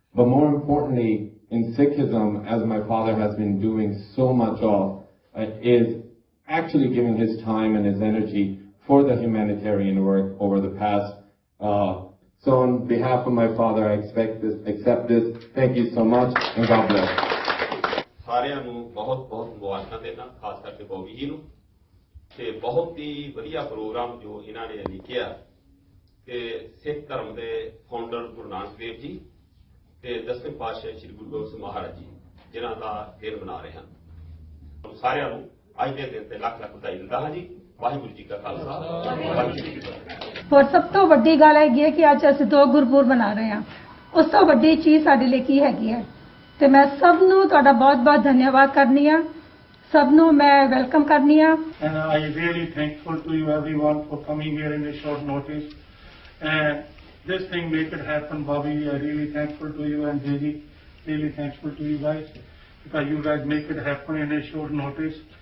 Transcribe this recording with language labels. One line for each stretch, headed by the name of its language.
English: But more importantly, in Sikhism, as my father has been doing so much of, is actually giving his time and his energy for the humanitarian work over the past. So on behalf of my father, I accept this. Thank you so much, and God bless.
Punjabi: ਸਾਰਿਆਂ ਨੂੰ ਬਹੁਤ ਮੁਬਾਰਕਾਂ ਦੇਣਾ, ਖਾਸ ਕਰਕੇ ਬੋਬੀ ਜੀ ਨੂੰ ਤੇ ਬਹੁਤ ਹੀ ਵਧੀਆ ਪ੍ਰੋਗਰਾਮ ਜੋ ਇਹਨਾਂ ਨੇ ਲਿਖਿਆ ਤੇ ਸਿੱਖ ਧਰਮ ਦੇ ਫਾਊਂਡਰ ਗੁਰੂ ਨਾਨਕ ਦੇਵ ਜੀ ਤੇ 10ਵੇਂ ਪਾਤਸ਼ਾਹ ਸ੍ਰੀ ਗੁਰੂ ਗੋਬਿੰਦ ਸਿੰਘ ਮਹਾਰਾਜ ਜੀ ਜਿਨ੍ਹਾਂ ਦਾ ਦਿਨ ਮਨਾ ਰਹੇ ਹਨ। ਸਾਰਿਆਂ ਨੂੰ ਅੱਜ ਦੇ ਦਿਨ ਤੇ ਲੱਖ ਵਧਾਈ ਦਿੰਦਾ ਹਾਂ ਜੀ। ਵਾਹਿਗੁਰੂ ਜੀ ਕਾ ਖਾਲਸਾ, ਵਾਹਿਗੁਰੂ ਜੀ ਕੀ ਫਤਿਹ। ਹੋਰ ਸਭ ਤੋਂ ਵੱਡੀ ਗੱਲ ਹੈਗੀ ਹੈ ਕਿ ਅੱਜ ਅਸੀਂ 2 ਗੁਰਪੁਰਬ ਮਨਾ ਰਹੇ ਹਾਂ। ਉਸ ਤੋਂ ਵੱਡੀ ਚੀਜ਼ ਸਾਡੇ ਲਈ ਕੀ ਹੈਗੀ ਹੈ ਤੇ ਮੈਂ ਸਭ ਨੂੰ ਤੁਹਾਡਾ ਬਹੁਤ ਧੰਨਵਾਦ ਕਰਨੀ ਆ, ਸਭ ਨੂੰ ਮੈਂ ਵੈਲਕਮ ਕਰਨੀ ਆ।
English: And I really thankful to you everyone for coming here in a short notice. And this thing make it happen, Bobby. I really thankful to you and Deji. Really thankful to you guys because you guys make it happen in a short notice.